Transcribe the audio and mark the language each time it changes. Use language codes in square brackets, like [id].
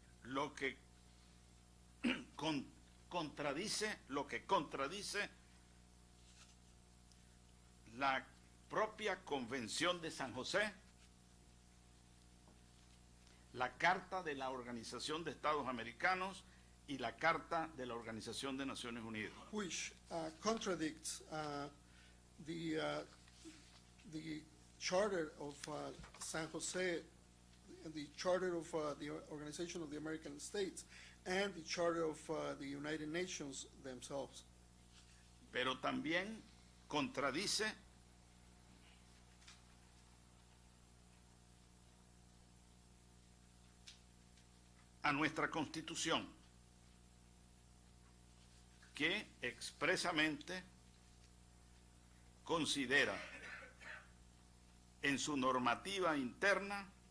[es] Lo que contradice la propia Convención de San José, la Carta de la Organización de Estados Americanos y la Carta de la Organización de Naciones Unidas. [en] Which contradicts the Charter of San Jose, the Charter of the Organization of the American States, and the Charter of the United Nations themselves. [es] Pero también contradice a nuestra Constitución, que expresamente considera en su normativa interna